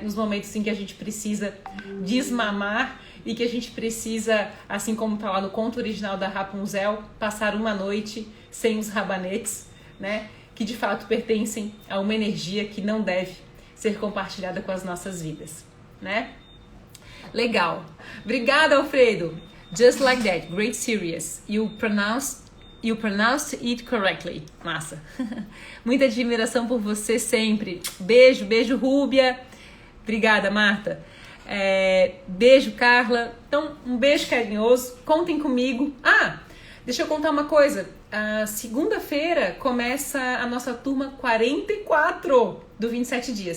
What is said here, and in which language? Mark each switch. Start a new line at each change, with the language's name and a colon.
Portuguese: Nos momentos em que a gente precisa desmamar e que a gente precisa, assim como está lá no conto original da Rapunzel, passar uma noite sem os rabanetes, né? Que de fato pertencem a uma energia que não deve ser compartilhada com as nossas vidas, né? Legal. Obrigada, Alfredo.
English: Just like that. Great series. You pronounced it correctly.
Portuguese: Massa. Muita admiração por você sempre. Beijo, beijo, Rúbia. Obrigada, Marta. Beijo, Carla. Então, um beijo carinhoso. Contem comigo. Deixa eu contar uma coisa. Segunda-feira começa a nossa turma 44 do 27 dias.